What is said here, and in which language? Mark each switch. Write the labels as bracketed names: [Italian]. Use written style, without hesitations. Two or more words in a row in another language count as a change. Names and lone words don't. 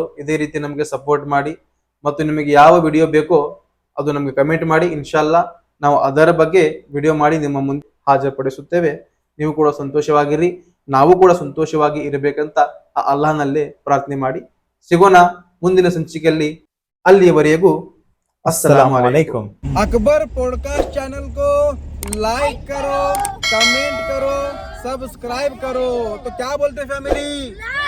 [Kannada] ಇದೇ ರೀತಿ ನಮಗೆ ಸಪೋರ್ಟ್ ಮಾಡಿ ಮತ್ತು ನಿಮಗೆ ಯಾವ ವಿಡಿಯೋ ಬೇಕೋ ಅದು ನಮಗೆ ಕಮೆಂಟ್ ಮಾಡಿ. ಇನ್ಶಾಲ್ಲಾ ನಾವು ಅದರ ಬಗ್ಗೆ ವಿಡಿಯೋ ಮಾಡಿ ನಿಮ್ಮ ಮುಂದೆ ಹಾಜರುಪಡಿಸುತ್ತೇವೆ. ನೀವು ಕೂಡ ಸಂತೋಷವಾಗಿರಿ, ನಾವು ಕೂಡ ಸಂತೋಷವಾಗಿ ಇರಬೇಕಂತ ಆ ಅಲ್ಲಾಹನಲ್ಲೇ ಪ್ರಾರ್ಥನೆ ಮಾಡಿ ಸಿಗೋಣ ಮುಂದಿನ ಸಂಚಿಕೆಯಲ್ಲಿ. [Arabic] ಅಲ್ಲಿಯವರೆಗೂ السلام عليكم. [Hindi] अकबर पॉडकास्ट चैनल को लाइक करो, कमेंट करो, सब्सक्राइब करो. तो क्या बोलते फैमिली?